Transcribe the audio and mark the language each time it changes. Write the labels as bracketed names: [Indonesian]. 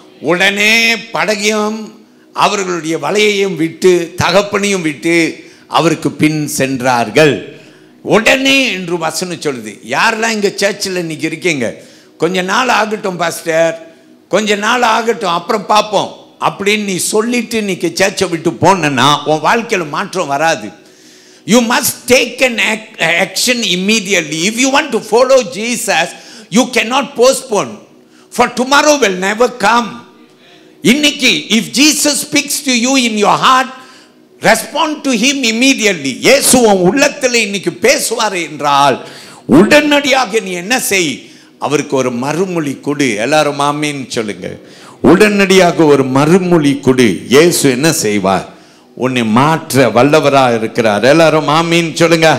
[Tamil] உடனே படகையும் அவர்களுடைய வலையையும் விட்டு தகப்பனையும் விட்டு அவருக்கு பின் சென்றார்கள். உடனே என்று வசனம் சொல்லுது. யாரெல்லாம் இங்கே சர்ச்சில் இன்னைக்கு இருக்கீங்க, கொஞ்ச நாள் ஆகட்டும் பாஸ்டர், கொஞ்ச நாள் ஆகட்டும் அப்புறம் பார்ப்போம் அப்படின்னு நீ சொல்லிட்டு இன்னைக்கு சர்ச்சை விட்டு போனா உன் வாழ்க்கையில் மாற்றம் வராது. [English] You must take an action immediately. If you want to follow Jesus, you cannot postpone. For tomorrow will never come. இன்னைக்கு if Jesus speaks to you in your heart, respond to him immediately. [Tamil] இயேசு உன் உள்ளத்தில் இன்னைக்கு பேசுவார் என்றால் உடனடியாக நீ என்ன செய்? அவருக்கு ஒரு மறுமொழி கொடு. எல்லாரும் ஆமீன் சொல்லுங்க. உடனடியாக ஒரு மறுமொழி கொடு. இயேசு என்ன செய்வார்? உன்னை மாற்ற வல்லவராக இருக்கிறார். எல்லாரும் ஆமீன் சொல்லுங்க.